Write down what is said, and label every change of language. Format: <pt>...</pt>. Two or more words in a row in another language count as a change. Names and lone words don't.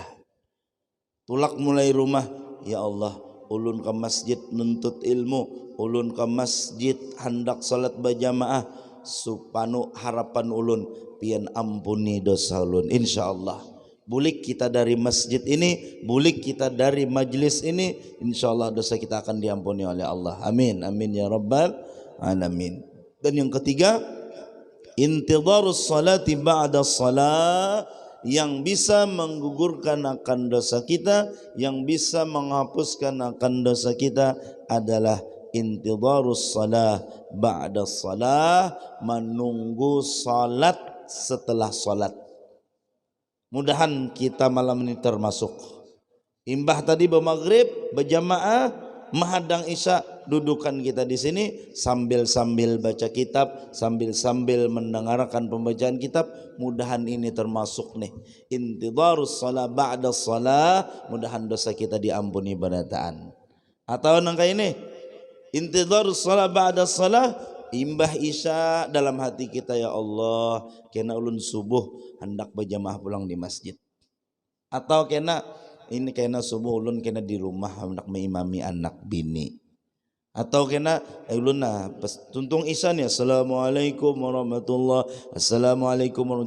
<bjn>Tulak mulai rumah,</bjn> <ar>يا الله,</ar> <bjn>ulun ke masjid nuntut ilmu, ulun ke masjid hendak salat berjamaah, supanu harapan ulun pian ampuni dosa ulun. Insyaallah bulik kita dari masjid ini, bulik kita dari majlis ini, insyaallah dosa kita akan diampuni oleh Allah.</bjn> <ar>آمين آمين يا رب العالمين.</ar> <bjn>Dan yang ketiga,</bjn> <ar>انتظار الصلاة بعد الصلاة,</ar> <bjn>yang bisa menggugurkan akan dosa kita, yang bisa menghapuskan akan dosa kita adalah</bjn> <ar>انتظار الصلاة بعد الصلاة,</ar> <bjn>menunggu salat setelah salat. Mudahan kita malam ini termasuk. Imbah tadi bermaghrib berjamaah, mahadang isya, dudukan kita di sini sambil baca kitab, sambil mendengarkan pembacaan kitab. Mudahan ini termasuk nih</bjn> <ar>انتظار الصلاة بعد الصلاة,</ar> <bjn>mudahan dosa kita diampuni banataan. Atau nangka ini</bjn> <ar>انتظار الصلاة بعد الصلاة,</ar> <bjn>imbah isya dalam hati kita,</bjn> <ar>يا الله</ar> <bjn>kena ulun subuh hendak berjamaah pulang di masjid, atau kena subuh ulun kena di rumah hendak mengimami anak bini, atau kena ulun tuntung isya nih</bjn> <ar>السلام عليكم ورحمة الله، السلام عليكم ورحمة الله.</ar>